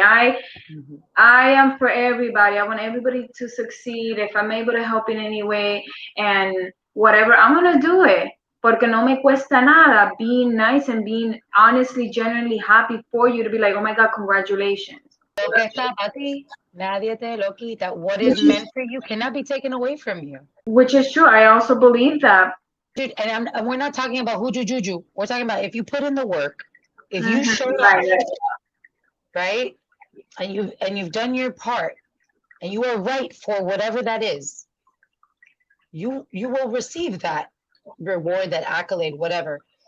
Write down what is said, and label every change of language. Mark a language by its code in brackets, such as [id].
[en] Mhm. I am for everybody. I want everybody to succeed. If I'm able to help in any way and whatever, I'm gonna do it. [es] Porque no me cuesta nada [en] being nice and being honestly, genuinely happy for you to be like, oh my God, congratulations. [es] Lo que está para ti, nadie te lo quita. [en] What is Which is meant for you cannot be taken away from you. which is true. I also believe that. Dude, and we're not talking about hooju juju. We're talking about if you put in the work, if you Mhm. showed up, Right. right, and you've done your part, and you are right for whatever that is, you will receive that reward, that accolade, whatever.